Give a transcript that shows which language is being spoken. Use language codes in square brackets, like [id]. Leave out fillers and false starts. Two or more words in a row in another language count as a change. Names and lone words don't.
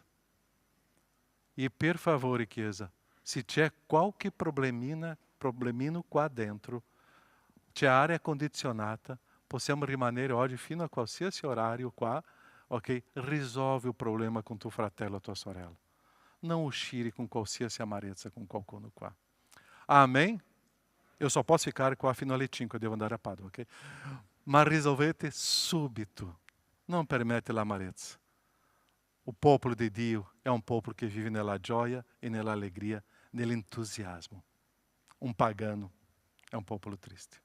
[it] E per favore, Chiesa, se c'è qualche problemino qua dentro, c'è aria condizionata, possiamo rimanere oggi fino a qualsiasi orario qua, ok? Risolve [pt] o problema com [it] tuo fratello ou tua sorella. Não uscire com qualsiasi amarezza com qualcuno qua. [pt] Amém? Eu só posso ficar [it] qua fino alle 5, [pt] eu devo [it] andare a [pt] Padova, ok? [it] Ma risolvete subito. Não permette l'amarezza. O popolo di Dio è un popolo che vive nella gioia e nella allegria, nell'entusiasmo. Un pagano è un popolo triste.